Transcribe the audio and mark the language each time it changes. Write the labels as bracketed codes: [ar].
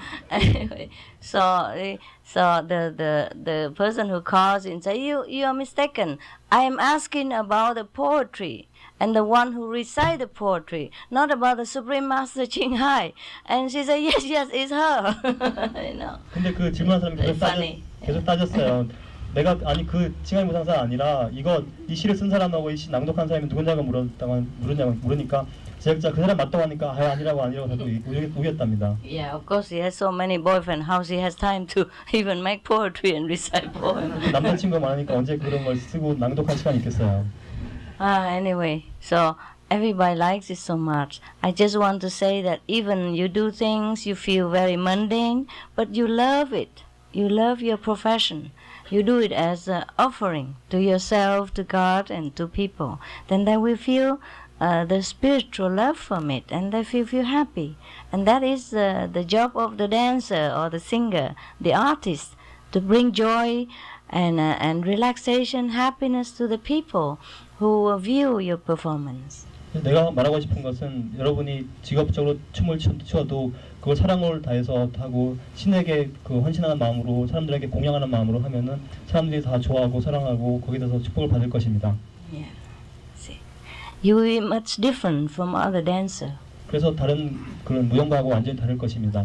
[en] Anyway, so the person who calls in say you are mistaken. I am asking about the poetry and the one who recite the poetry, not about the Supreme Master Ching Hai. And she said yes, it's her. You know. [ko] 근데 그 질문한 사람이 계속 따졌어요. 내가 아니 그 칭하이 무상사 아니라 이거 이 시를 쓴 사람하고 이 시 낭독한 사람이 누군가가 물으니까 제작자 그 사람 맞다고 하니까 아니라고 자꾸 우겼답니다. [en] Yeah, of course he has so many boyfriends. How she has time to even make poetry and recite poems? [ko] 남자친구가 많으니까 언제 그런 걸 쓰고 낭독할 시간이 있겠어요. [en] Anyway, so everybody likes it so much. I just want to say that even you do things you feel very mundane, but you love it. You love your profession. You do it as an offering to yourself, to God, and to people. Then they will feel the spiritual love from it, and they feel happy. And that is the job of the dancer or the singer, the artist, to bring joy and relaxation, happiness to the people who view your performance. [ko] 내가 말하고 싶은 것은 여러분이 직업적으로 춤을 추어도 그걸 사랑을 다해서 하고 신에게 그 헌신하는 마음으로 사람들에게 공양하는 마음으로 하면은 사람들이 다 좋아하고 사랑하고 거기에 대해서 축복을 받을 것입니다. [en] Yeah. See, you will be much different from other dancer. [ko] 그래서 다른 그런 무용가하고 완전히 다를 것입니다.